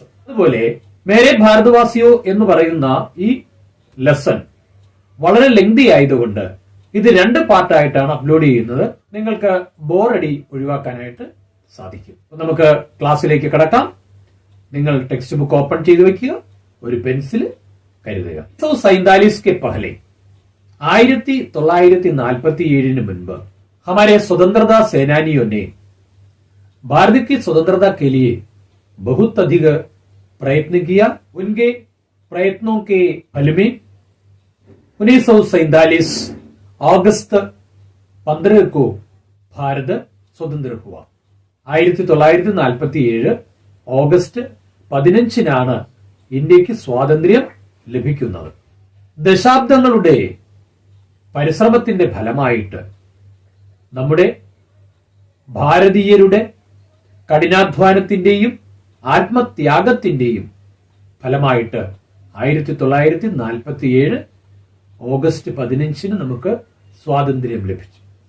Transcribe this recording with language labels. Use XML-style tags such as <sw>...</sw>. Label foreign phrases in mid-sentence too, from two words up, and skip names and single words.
<ml>അതുപോലെ മേരെ ഭാരതവാസിയോ എന്ന് പറയുന്ന ഈ ലെസൺ വളരെ ലെങ്തി ആയതുകൊണ്ട് ഇത് 2 പാർട്ടായിട്ടാണ് അപ്ലോഡ് ചെയ്യുന്നത്. നിങ്ങൾക്ക് ബോറടി ഒഴിവാക്കാനായിട്ട് സാധിക്കും. നമുക്ക് ക്ലാസ്സിലേക്ക് കടക്കാം. നിങ്ങൾ</ml> <en>text book open</en> <ml>ചെയ്ത് വെക്കുക, ഒരു പെൻസിൽ കരുതുക.</ml> <hi>1947 के पहले 1947 मुൻപ് हमारे स्वतंत्रता सेनानियों ने भारत की स्वतंत्रता के लिए बहुत अधिक प्रयत्न किया. उनके प्रयत्नों के फल में 1947 अगस्त 15 को भारत स्वतंत्र हुआ.</hi> <ml>1947 ഓഗസ്റ്റ് 15 ഇന്ത്യക്ക് സ്വാതന്ത്ര്യം ലഭിക്കുന്നത്. ദശാബ്ദങ്ങളുടെ പരിശ്രമത്തിന്റെ ഫലമായിട്ട് നമ്മുടെ ഭാരതീയരുടെ കഠിനാധ്വാനത്തിന്റെയും ആത്മത്യാഗത്തിന്റെയും ഫലമായിട്ട് 1947 ഓഗസ്റ്റ് 15 നമുക്ക് സ്വാതന്ത്ര്യം ലഭിച്ചു.</ml>